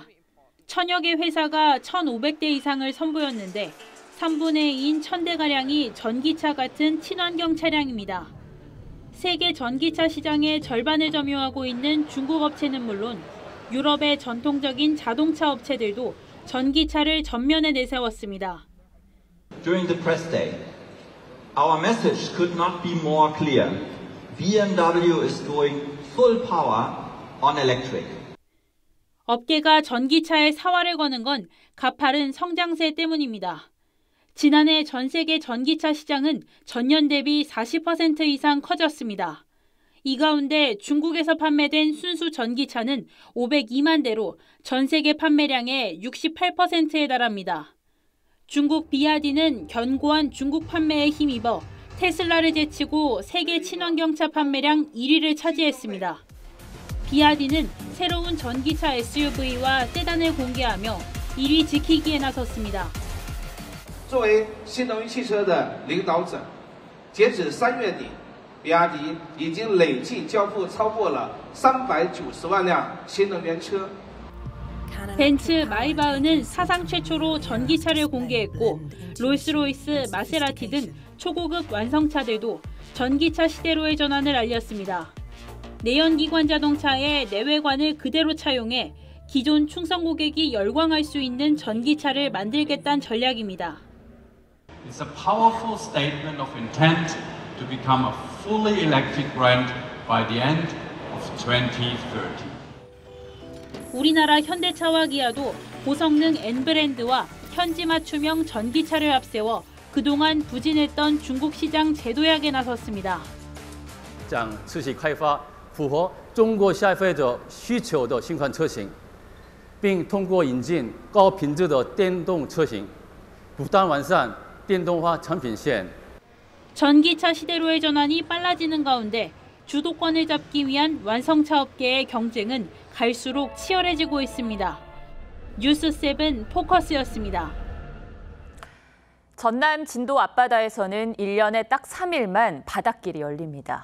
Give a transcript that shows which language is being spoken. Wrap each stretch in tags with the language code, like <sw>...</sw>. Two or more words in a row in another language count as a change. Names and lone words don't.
<ko>천여 개 회사가 1,500대 이상을 선보였는데 3분의 2인 1,000대가량이 전기차 같은 친환경 차량입니다. 세계 전기차 시장의 절반을 점유하고 있는 중국 업체는 물론 유럽의 전통적인 자동차 업체들도 전기차를 전면에 내세웠습니다.</ko> <en>During the press day, our message could not be more clear. BMW is going full power on electric.</en> <ko>업계가 전기차에 사활을 거는 건 가파른 성장세 때문입니다. 지난해 전 세계 전기차 시장은 전년 대비 40% 이상 커졌습니다. 이 가운데 중국에서 판매된 순수 전기차는 502만 대로 전 세계 판매량의 68%에 달합니다. 중국 비아디는 견고한 중국 판매에 힘입어 테슬라를 제치고 세계 친환경차 판매량 1위를 차지했습니다. 비아디는 새로운 전기차 SUV와 세단을 공개하며 1위 지키기에 나섰습니다.</ko> <zh>作为新能源汽车的领导者，截止3月底，比亚迪已经累计交付超过了390万辆新能源车。</zh> <ko>벤츠 마이바흐는 사상 최초로 전기차를 공개했고 롤스로이스, 마세라티 등 초고급 완성차들도 전기차 시대로의 전환을 알렸습니다. 내연기관 자동차의 내외관을 그대로 차용해 기존 충성 고객이 열광할 수 있는 전기차를 만들겠다는 전략입니다.</ko> <en>It's a powerful statement of intent to become a fully electric brand by the end of 2030.</en> <ko>우리나라 현대차와 기아도 고성능 N브랜드와 현지 맞춤형 전기차를 앞세워 그동안 부진했던 중국 시장 재도약에 나섰습니다.</ko> <zh>将持续开发符合中国消费者需求的新款车型，并通过引进高品质的电动车型，不断完善电动化产品线。</zh> <ko>전기차 시대로의 전환이 빨라지는 가운데 주도권을 잡기 위한 완성차 업계의 경쟁은 갈수록 치열해지고 있습니다. 뉴스7 포커스였습니다. 전남 진도 앞바다에서는 1년에 딱 3일만 바닷길이 열립니다.</ko>